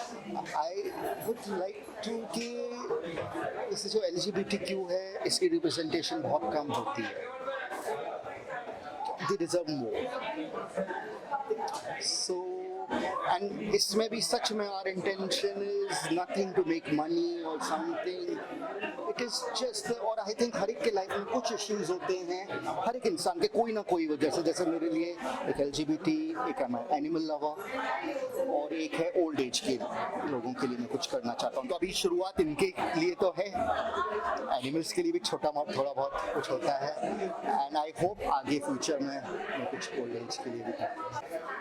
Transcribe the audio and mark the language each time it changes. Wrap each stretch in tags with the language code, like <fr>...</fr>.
<en>I would like to</en> <hi>कि इस जो LGBTQ है, इसकी रिप्रेजेंटेशन बहुत कम होती है।</hi> <en>They deserve more. So, and</en> <hi>इसमें भी सच में</hi> <en>our intention is nothing to make money or something. It is just,</en> <hi>और I think हर एक के लाइफ में कुछ इश्यूज होते हैं, हर एक इंसान के कोई ना कोई वजह से। जैसे मेरे लिए एक LGBT, एक एनिमल लवर, और एक है ओल्ड एज के लोगों के लिए मैं कुछ करना चाहता हूँ। तो अभी शुरुआत इनके लिए तो है, एनिमल्स के लिए भी छोटा बहुत थोड़ा बहुत कुछ होता है,</hi> <en>and I hope</en> <hi>आगे फ्यूचर में मैं कुछ ओल्ड एज के लिए भी करूँ।</hi>